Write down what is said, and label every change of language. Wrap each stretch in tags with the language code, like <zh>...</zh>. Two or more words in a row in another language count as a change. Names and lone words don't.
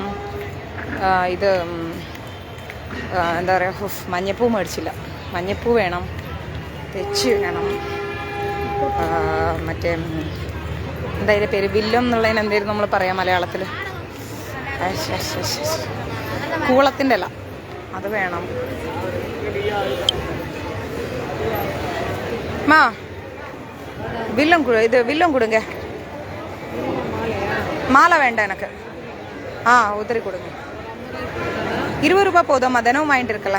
<ml>ഇത് എന്താ പറയുക, മഞ്ഞപ്പൂ മേടിച്ചില്ല, മഞ്ഞപ്പൂ വേണം, തെച്ചി വേണം, മറ്റേ എന്തായാലും പേര് വില്ലും എന്നുള്ളതിന് എന്തായാലും നമ്മൾ പറയാം മലയാളത്തിൽ, കൂളത്തിൻ്റെ അല്ല, അത് വേണം.</ml> <ta>மா வில்லும் இது வில்லும் கொடுங்க. மாலை வேண்டாம் எனக்கு. உதிரி கொடுங்க. 20 ரூபா போதும், தினமும் வாங்கிட்டு இருக்கல.</ta>